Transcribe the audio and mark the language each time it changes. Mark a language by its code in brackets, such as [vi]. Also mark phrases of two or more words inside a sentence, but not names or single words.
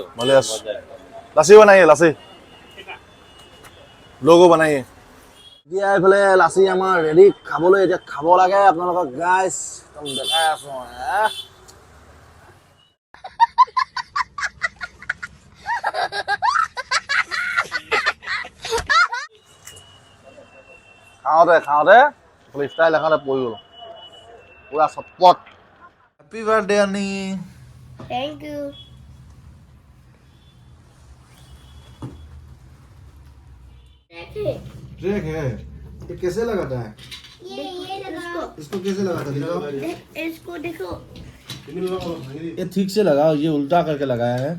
[as] ভালে আছোঁ লাচি বনাইয়ে লাচি লগো বনাইয়ে এতিয়া এইফালে লাচি আমাৰ ৰেডি খাবলৈ এতিয়া খাব লাগে আপোনালোকক গাইছ একদম দেখাই আছোঁ খাওঁতে ষ্টাইল এখনে পৰি গ'ল পুৰা চটপট [en] happy birthday [as] আনি [en] Thank you. [hi] देखिए ट्रैक है ये कैसे लगाता है ये लगाओ इसको कैसे लगाता है दिखाओ इसको देखो ये ठीक से लगाओ ये उल्टा करके लगाया है